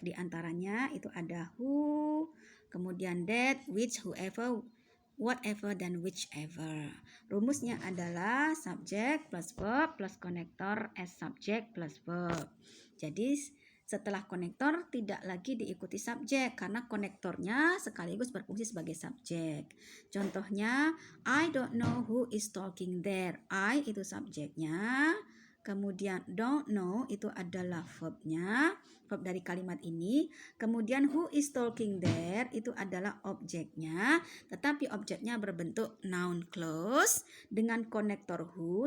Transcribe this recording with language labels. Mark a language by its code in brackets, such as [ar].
[id] Di antaranya itu ada who, kemudian that, which, whoever, whatever, dan whichever. Rumusnya adalah subjek plus verb plus konektor as subject plus verb. Jadi setelah konektor tidak lagi diikuti subjek karena konektornya sekaligus berfungsi sebagai subjek. [en] Contohnya, I don't know who is talking there. [id] I itu subjeknya, kemudian don't know itu adalah verbnya, verb dari kalimat ini. Kemudian [en] who is talking there [id] itu adalah objeknya, tetapi objeknya berbentuk noun clause dengan konektor who.